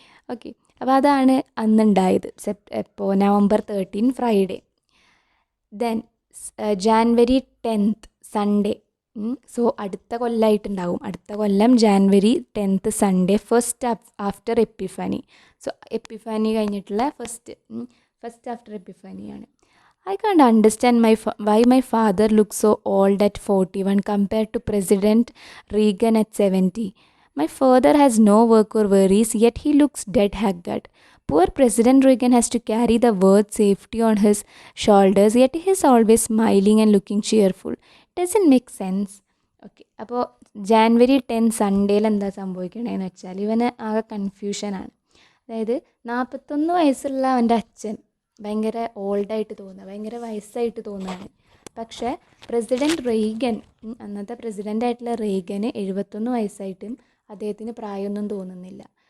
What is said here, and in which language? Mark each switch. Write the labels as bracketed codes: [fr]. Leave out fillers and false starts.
[ml] Okay, അപ്പോൾ അതാണ് അന്നുണ്ടായത്. ഇപ്പോൾ November 13 Friday. [en] Then January 10 Sunday. [ml] So അടുത്ത കൊല്ലമായിട്ടുണ്ടാവും. അടുത്ത കൊല്ലം January 10 Sunday, first after Epiphany. So Epiphany കഴിഞ്ഞിട്ടുള്ള first after എപ്പിഫാനിയാണ്. [en] I can't understand why my father looks so old at 41 compared to President Reagan at 70. My father has no work or worries, yet he looks dead haggard. Poor President Reagan has to carry the word safety on his shoulders, yet he is always smiling and looking cheerful. Doesn't make sense. [ml] Okay, അപ്പോൾ ജാനുവരി 10 സൺഡേയിൽ എന്താ സംഭവിക്കണേന്ന് വെച്ചാൽ ഇവന് ആകെ കൺഫ്യൂഷനാണ്. അതായത് 41 വയസ്സുള്ള അവൻ്റെ അച്ഛൻ ഭയങ്കര ഓൾഡായിട്ട് തോന്നുക, ഭയങ്കര വയസ്സായിട്ട് തോന്നുകയാണ്. പക്ഷേ പ്രസിഡൻറ്റ് റെയ്ഗൻ, അന്നത്തെ പ്രസിഡൻ്റായിട്ടുള്ള റെയ്ഗന് 71 വയസ്സായിട്ടും അദ്ദേഹത്തിന് പ്രായമൊന്നും തോന്നുന്നില്ല.